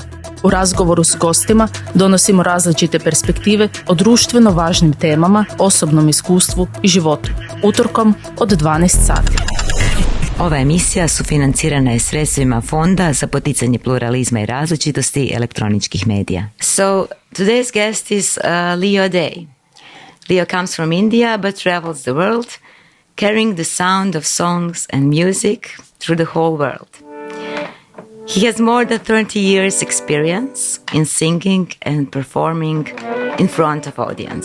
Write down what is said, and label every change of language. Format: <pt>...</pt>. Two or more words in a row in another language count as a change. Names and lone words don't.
<hr>U razgovoru s gostima donosimo različite perspektive o društveno važnim temama, osobnom iskustvu i životu. Utorkom od 12 sati. Ova emisija sufinancirana je sredstvima Fonda za poticanje pluralizma i različitosti elektroničkih medija.</hr> <en>So, today's guest is Leo Day. Leo comes from India but travels the world, carrying the sound of songs and music through the whole world. He has more than 30 years experience in singing and performing in front of audience.</en>